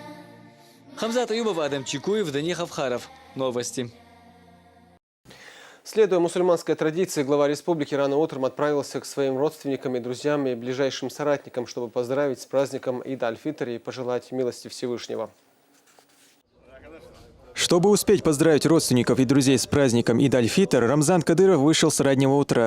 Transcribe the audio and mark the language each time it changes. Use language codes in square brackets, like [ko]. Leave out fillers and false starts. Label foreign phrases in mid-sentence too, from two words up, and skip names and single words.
[ru] Хамзат Аюбов, Адам Чекуев, Даниил Хавхаров. Новости. Следуя мусульманской традиции, глава республики рано утром отправился к своим родственникам и друзьям и ближайшим соратникам, чтобы поздравить с праздником Ид аль-Фитр и пожелать милости Всевышнего. Чтобы успеть поздравить родственников и друзей с праздником Ид аль-Фитр, Рамзан Кадыров вышел с раннего утра.